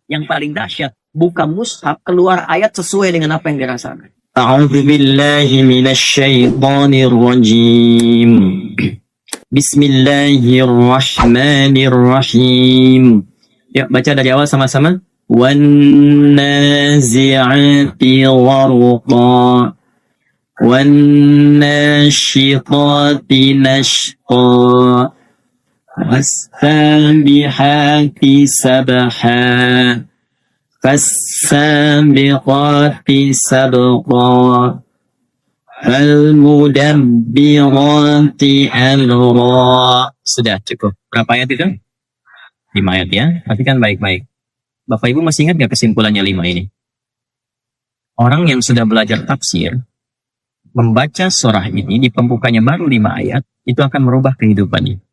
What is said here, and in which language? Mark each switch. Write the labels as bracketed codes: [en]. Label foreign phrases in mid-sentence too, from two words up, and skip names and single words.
[id] Yang paling dahsyat, buka mushaf, keluar ayat sesuai dengan apa yang dirasakan. [ar] أعوذ بالله من الشيطان الرجيم. بسم الله الرحمن الرحيم. [id] Yuk baca dari awal sama-sama. [ar] والنازعات غرقا والناشطات نشطا والسابحات سبحا فالسابقات سبقا فالمدبرات أمرا. [id] Sudah cukup. Berapa ayat itu? 5 ayat ya. Perhatikan baik-baik. Bapak Ibu masih ingat gak kesimpulannya 5 ini? Orang yang sudah belajar tafsir, membaca surah ini di pembukanya baru 5 ayat, itu akan merubah kehidupannya.